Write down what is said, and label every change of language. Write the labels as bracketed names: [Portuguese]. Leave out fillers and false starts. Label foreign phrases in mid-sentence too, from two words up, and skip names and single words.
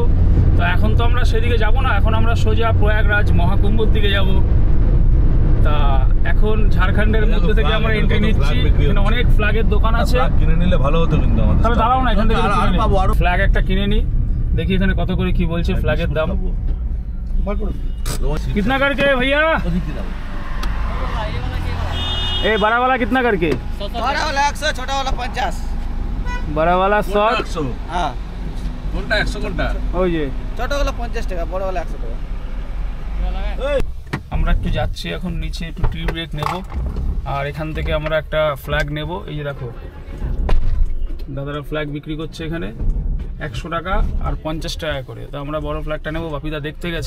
[Bangla] তো এখন তো আমরা সেদিকে যাব না, এখন আমরা সোজা প্রয়াগরাজ মহাকুম্ভর দিকে যাব। তা এখন ঝাড়খণ্ডের মধ্যে থেকে আমরা এন্ট্রি নিচ্ছি। এখানে অনেক ফ্ল্যাগের দোকান আছে, কিনে নিলে ভালো হতো কিন্তু আমাদের। তবে দাঁড়াও না, এখান থেকে ফ্ল্যাগ একটা কিনে নিই, দেখি এখানে কত করে কি বলছে ফ্ল্যাগের দাম। [Hindi] कितना करके भैया? ए बड़ा वाला कितना करके? बड़ा वाला 100, छोटा वाला 50। बड़ा वाला 100। हाँ, [Bangla] কোনটা 100 কোনটা? ওই যে [Hindi] छोटा वाला 50 টাকা, বড় वाला 100 টাকা। [Bangla] আমরা একটু যাচ্ছি এখন নিচে, একটু [English] tea break [Bangla] নেব। আর এখান থেকে আমরা একটা ফ্ল্যাগ নেব। এই যে দেখো দাদারা ফ্ল্যাগ বিক্রি করছে এখানে 100 টাকা আর 50 টাকা করে। তো আমরা বড় ফ্ল্যাগটা নেবো, বাপিদা দেখতে গেছে।